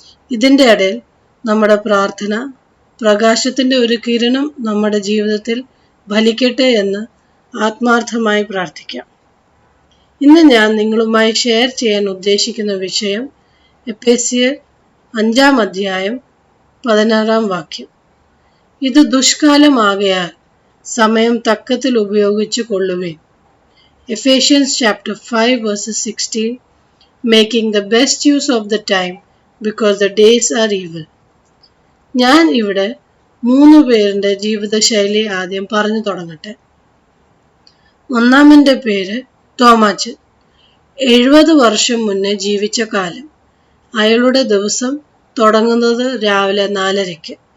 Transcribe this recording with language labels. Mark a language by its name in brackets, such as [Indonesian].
[Malayalam] ഇതിൻ്റെ ഇടയിൽ നമ്മുടെ പ്രാർത്ഥന, പ്രകാശത്തിൻ്റെ ഒരു കിരണം നമ്മുടെ ജീവിതത്തിൽ ഫലിക്കട്ടെ എന്ന് ആത്മാർത്ഥമായി പ്രാർത്ഥിക്കാം. ഇന്ന് ഞാൻ നിങ്ങളുമായി ഷെയർ ചെയ്യാൻ ഉദ്ദേശിക്കുന്ന വിഷയം എഫേസ്യർ 5-ാം അധ്യായം 16-ാം വാക്യം. ഇത് ദുഷ്കാലമാകയാൽ സമയം തക്കത്തിൽ ഉപയോഗിച്ചു കൊള്ളുവിൻ. [English] Ephesians chapter 5 verses 16, making the best use of the time because the days are evil. [Malayalam] ഞാൻ ഇവിടെ 3 പേരുടെ ജീവിതശൈലി ആദ്യം പറഞ്ഞു തുടങ്ങട്ടെ. ഒന്നാമൻ്റെ പേര് തോമാച്ചൻ. 70 വർഷം മുന്നേ ജീവിച്ച കാലം. അയാളുടെ ദിവസം തുടങ്ങുന്നത് രാവിലെ 4:30.